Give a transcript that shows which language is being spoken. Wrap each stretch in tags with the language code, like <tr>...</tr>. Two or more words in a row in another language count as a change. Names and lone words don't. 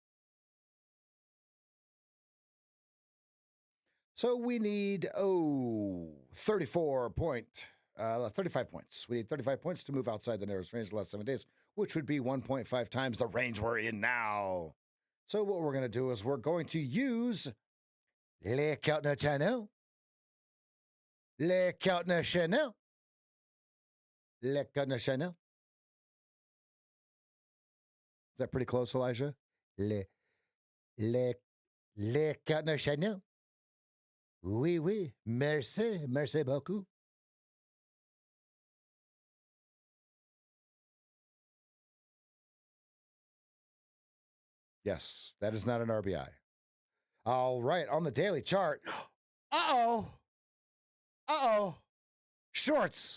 <en>So we need, 35 points. We need 35 points to move outside the narrowest range the last 7 days, which would be 1.5 times the range we're in now. So what we're going to do is we're going to use le Keltner channel. Le Keltner channel. Le Keltner channel. Is that pretty close, Elijah? Le Keltner channel.</en> <fr>Oui, oui. Merci. Merci beaucoup.</fr> <en>Yes, that is not an RBI. All right, on the daily chart. Uh-oh. Uh-oh. Shorts.</en>